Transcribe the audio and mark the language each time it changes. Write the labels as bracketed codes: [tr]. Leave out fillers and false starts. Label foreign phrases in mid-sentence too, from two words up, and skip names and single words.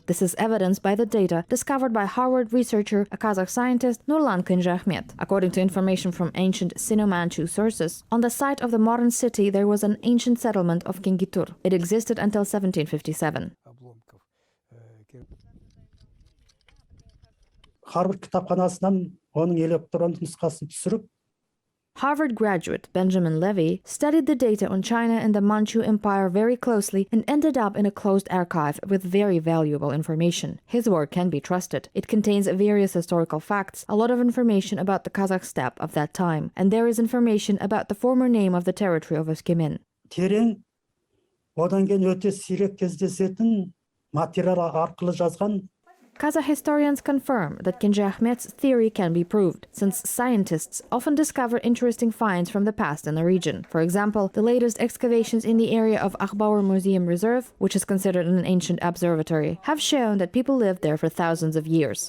[en] This is evidenced by the data discovered by Harvard researcher, a Kazakh scientist, Nurlan Kınjahmet. According to information from ancient Sino-Manchu sources, on the site of the modern city there was an ancient settlement of Kingitur. It existed until 1757. [kk] Harvard кітапханасынан оның электронды нұсқасын түсіріп, [en] Harvard graduate Benjamin Levy studied the data on China and the Manchu Empire very closely and ended up in a closed archive with very valuable information. His work can be trusted. It contains various historical facts, a lot of information about the Kazakh steppe of that time, and there is information about the former name of the territory of Öskimen. [kk] терең, одан кейін өте сирек кездесетін материал арқылы жазған. [en] Kazakh historians confirm that Kınjahmet's theory can be proved, since scientists often discover interesting finds from the past in the region. For example, the latest excavations in the area of Akbaur Museum Reserve, which is considered an ancient observatory, have shown that people lived there for thousands of years.